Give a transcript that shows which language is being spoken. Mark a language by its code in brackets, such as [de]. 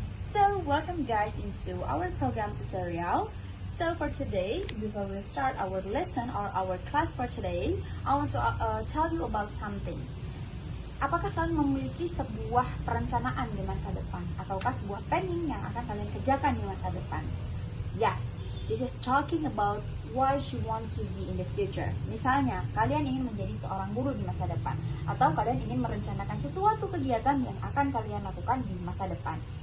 [en] So, welcome guys into our program tutorial. So, for today, before we start our lesson or our class for today, I want to tell you about something. [id] Apakah kalian memiliki sebuah perencanaan di masa depan? Ataukah sebuah planning yang akan kalian kerjakan di masa depan? [en] Yes, this is talking about what you want to be in the future. [id] Misalnya, kalian ingin menjadi seorang guru di masa depan, atau kalian ingin merencanakan sesuatu kegiatan yang akan kalian lakukan di masa depan.